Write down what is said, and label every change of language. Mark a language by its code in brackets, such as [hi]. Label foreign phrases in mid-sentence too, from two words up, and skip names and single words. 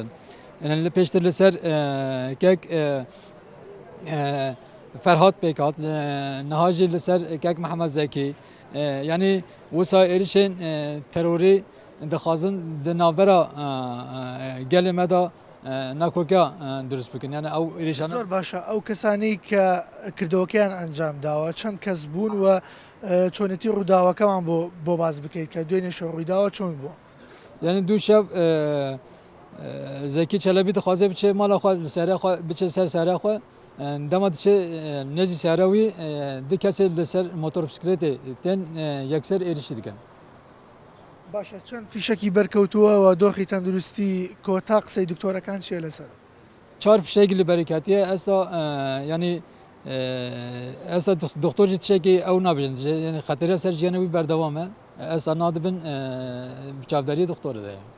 [ku] Yani li pêştir li ser kek Ferhat pêk hat niha jî li ser kek Muhammed Zeki yani wisa êrişên terorî dixwazin di navbera gelê me da nakokiya durust bikin yani ew êrişana [ckb] زۆر باشە ئەو کەسانی کە کردەوەکەیان ئەنجام داوە چەند کەس بوون و چۆنێتی ڕووداوەکەمان بۆ باز بکەیت کە دوێنێ شەو ڕوویداوە چۆن بووە؟ [ku] yani du şev Zeki Çelebi dixwaze biçe mala xwe li serê xwe biçe ser serê xwe dema diçe nezî serê wî di kesê li ser motorbisiklêtê tên yekser êrişî dikin. [ckb] باشە چەند فیشکی بەرکەوتووە و دۆخی تەندروستی کۆتا قسەی دکتۆرەکان چیە لەسەر؟ [ku] Çar fişekî li bereketiye esta yani esta doktor jî tişekî ew nabêjin yani xeterê ser jiyana wî berdewam e esta nadibin çavderiyê doktorê de.